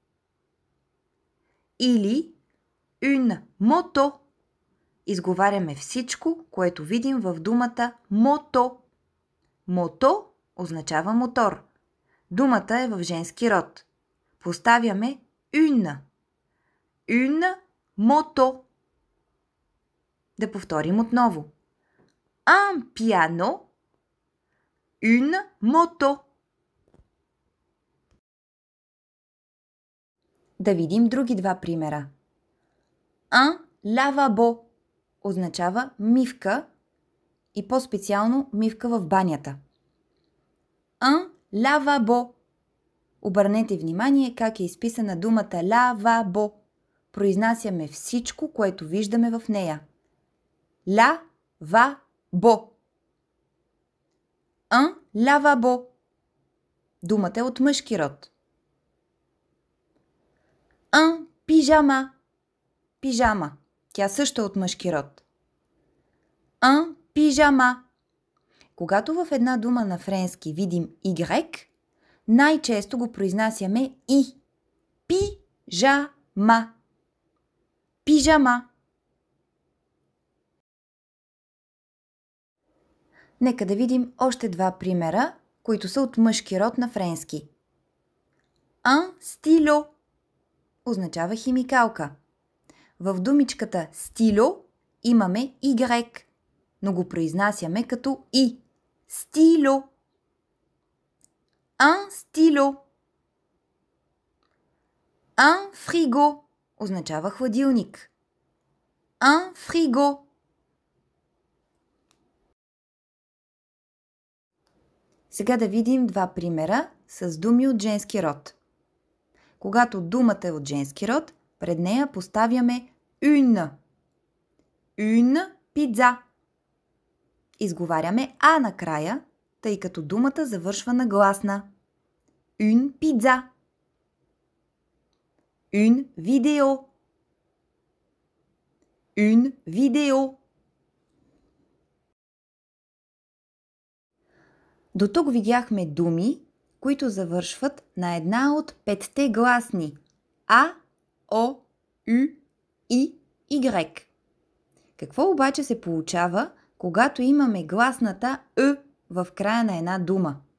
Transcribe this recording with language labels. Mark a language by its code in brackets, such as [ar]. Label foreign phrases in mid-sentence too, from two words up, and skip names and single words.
[fr] Или une moto. [bg] Изговаряме всичко, което видим в думата мото. Мото означава мотор. Думата е в женски род. [fr] Поставяме une. Une moto. [bg] Да повторим отново. [fr] Un piano. Une moto. [bg] Да видим други два примера. [fr] Un lavabo [bg] означава мивка и по-специално мивка в банята. [fr] Un lavabo. [bg] Обърнете внимание как е изписана думата lavabo. Произнасяме всичко, което виждаме в нея. [fr] Ла-ва-бо. Un lavabo. [bg] Думата е от мъжки род. [fr] Un pyjama. [bg] Пижама. Тя също е от мъжки род. [fr] Un pyjama. [bg] Когато в една дума на френски видим Y, най-често го произнасяме И. Пижама. Пижама. Нека да видим още два примера, които са от мъжки род на френски. [fr] Un stylo [bg] означава химикалка. В думичката стило имаме Y, но го произнасяме като И. Стило. [fr] Un stylo. Un frigo [bg] означава хладилник. [fr] Un frigo. [bg] Сега да видим два примера с думи от женски род. Когато думата е от женски род, пред нея поставяме une. [fr] Une pizza. [bg] Изговаряме А накрая, тъй като думата завършва на гласна. [fr] Une pizza. Une vidéo. Une vidéo. [bg] До тук видяхме думи, които завършват на една от 5-те гласни А, О, Ю, И, Y. Какво обаче се получава, когато имаме гласната Ъ в края на една дума?